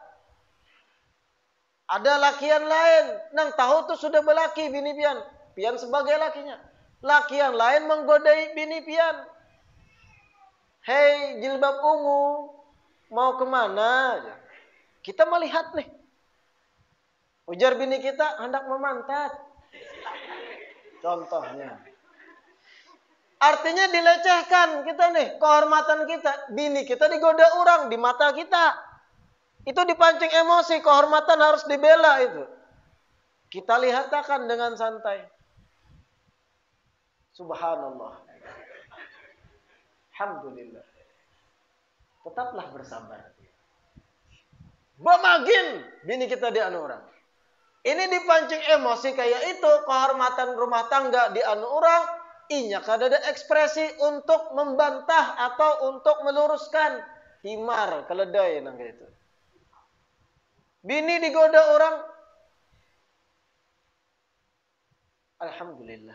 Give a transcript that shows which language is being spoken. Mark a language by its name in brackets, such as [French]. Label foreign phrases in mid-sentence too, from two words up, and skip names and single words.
[Banjar] Ada lakian lain nang tahu tuh sudah berlaki bini pian. Pian sebagai lakinya. Lakian lain menggodai bini pian. [Indonesian] Hei jilbab ungu, mau kemana? [Banjar] Kita melihat nih. Ujar bini kita hendak memantat. Contohnya. Artinya dilecehkan kita nih, kehormatan kita. Bini kita digoda orang di mata kita. Itu dipancing emosi, kehormatan harus dibela itu. Kita lihatkan dengan santai. [Arabic] Subhanallah. Alhamdulillah. [Indonesian] Tetaplah bersabar. [Banjar] Bamagin bini kita di anu orang. Ini dipancing emosi kayak itu, kehormatan rumah tangga di anu orang, inya kada ada ekspresi untuk membantah atau untuk meluruskan. Himar, keledai nang kayak itu. Bini digoda orang. Alhamdulillah.